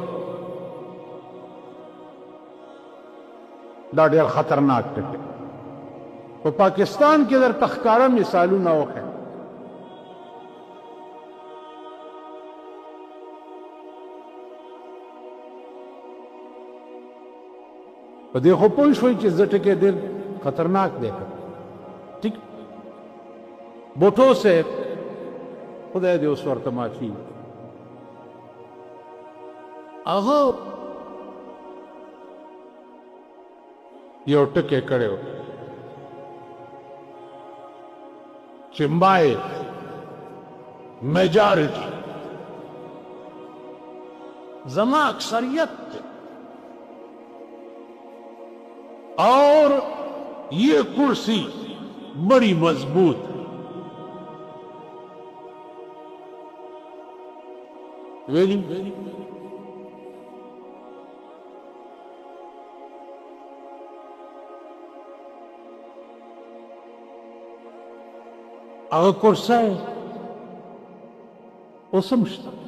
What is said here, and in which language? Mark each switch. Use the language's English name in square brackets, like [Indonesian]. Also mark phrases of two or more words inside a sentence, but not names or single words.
[Pashto] دا ډېر خطرناک ټکی په پاکستان کې درته ښکاره مثالونه وښیم په دې خو پوه شوئ چې زه ټکی ډېر خطرناک دی ټیک بوټو صاحب خدای دې اوس ورته معافي هغه یو ټکی کړی و چې [English] my majority [Pashto] زما اکثریت [Urdu] اور یہ کرسی بڑی مضبوط [Pashto] ویلی هغه کرسی اوس هم شته